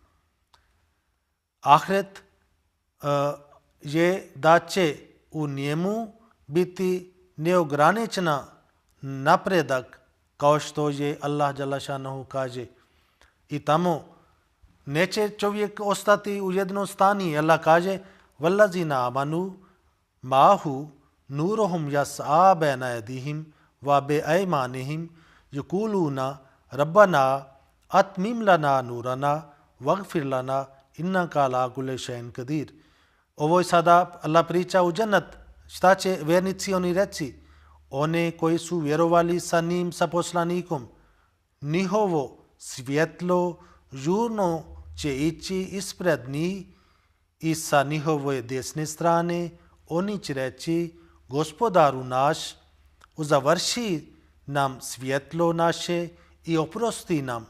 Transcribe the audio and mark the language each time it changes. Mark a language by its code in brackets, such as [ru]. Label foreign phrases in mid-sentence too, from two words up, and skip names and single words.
[bs] Ahiret je da će u njemu biti neograničena napredak, kao što je Allah [ar] جل شأنه [bs] kaže. I tamo neće čovjek ostati u jednom stanju. [ar] Allah kaže: "والذين آمنوا معه نورهم يسعى بين أيديهم وبأيمانهم يقولون ربنا أتمم لنا نورنا واغفر لنا إنك على كل شيء قدير." [bs] Ovo je sada Allah priča u džennet. Šta će vjernici oni reći? One koji su vjerovali sa njim, sa poslanikom, njihovo svjetlo žurno će ići ispred njih i sa njihove desne strane oni će reći: Gospodaru naš, uzavrši nam svjetlo naše i oprosti nam.